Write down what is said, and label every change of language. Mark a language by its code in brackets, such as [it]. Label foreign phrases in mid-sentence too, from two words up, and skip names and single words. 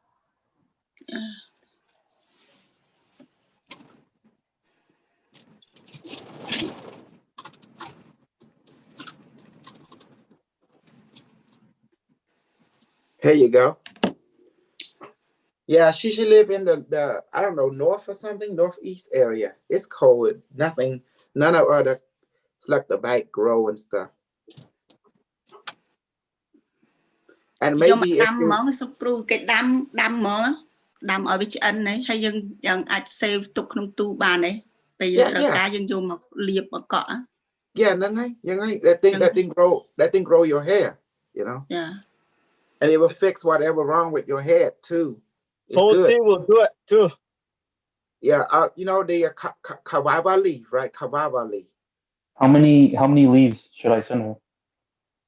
[en] Here you go. Yeah, she should live in the I don't know, north or something, northeast area. It's cold. None of other. It's like the back grow and stuff. And maybe if you, [km] សុគ្រូគេដាំហ្មងដាំឲ្យវាឆ្អិនហើយយើងអាច save ទុកក្នុងទូបានទេពេលយើងត្រូវការយើងយកមកលាបមកកក់ [en] Yeah, that thing grow your hair, Yeah. And it will fix whatever wrong with your head too. Tea will do it too. Yeah, the kawava leaf, right? Kawava leaf. How many leaves should I send her?